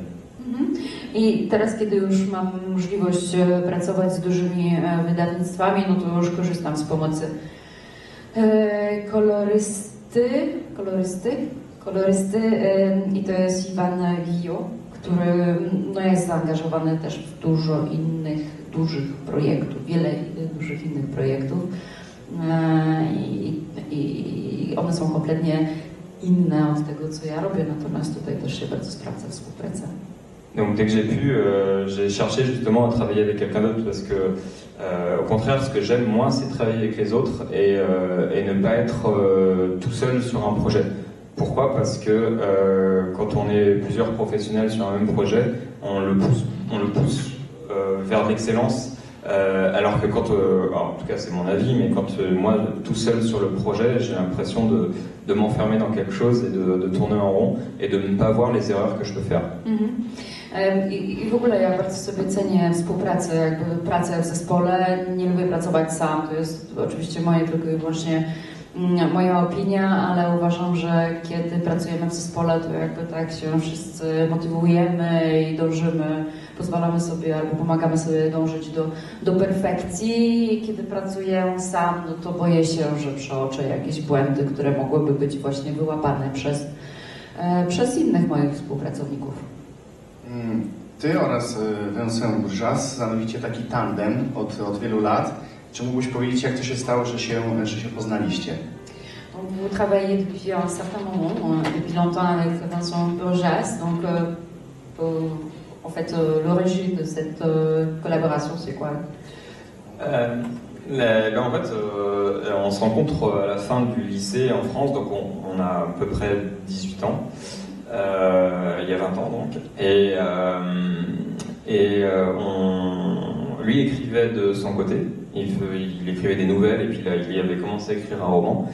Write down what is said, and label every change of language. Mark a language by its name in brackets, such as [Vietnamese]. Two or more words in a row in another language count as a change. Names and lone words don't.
[Polish] I teraz, kiedy już mam możliwość pracować z dużymi wydawnictwami, no to już korzystam z pomocy kolorysty i to jest Iwan Guillot, który jest zaangażowany też w dużo innych dużych projektów, wiele dużych innych projektów i one są kompletnie inne od tego, co ja robię, natomiast tutaj też się bardzo sprawdza współpraca. [French] Donc dès que j'ai pu, j'ai cherché justement à travailler avec quelqu'un d'autre parce que, au contraire, ce que j'aime moi, c'est travailler avec les autres et ne pas être tout seul sur un projet. Pourquoi? Parce que quand on est plusieurs professionnels sur un même projet, on le pousse vers l'excellence. Alors que quand, en tout cas c'est mon avis, mais quand moi tout seul sur le projet, j'ai l'impression de m'enfermer dans quelque chose et de tourner en rond et de ne pas voir les erreurs que je peux faire. [Polish] I w ogóle ja bardzo sobie cenię współpracę, jakby pracę w zespole, nie lubię pracować sam, to jest oczywiście moje tylko i wyłącznie moja opinia, ale uważam, że kiedy pracujemy w zespole, to jakby tak się wszyscy motywujemy i dążymy, pozwalamy sobie albo pomagamy sobie dążyć do perfekcji. Kiedy pracuję sam, no to boję się, że przeoczę jakieś błędy, które mogłyby być właśnie wyłapane przez innych moich współpracowników. Ty oraz Vincent Bourgeas stanowicie taki tandem od wielu lat. Czy mógłbyś powiedzieć, jak to się stało, że się poznaliście? [French] Vous travaillez depuis un certain moment, depuis longtemps avec Vincent Bourgeas, donc en fait l'origine de cette collaboration c'est quoi? En fait, on se rencontre à la fin du lycée en France, donc on a à peu près 18 ans, il y a 20 ans donc, lui écrivait de son côté, il écrivait des nouvelles et puis là il avait commencé à écrire un roman.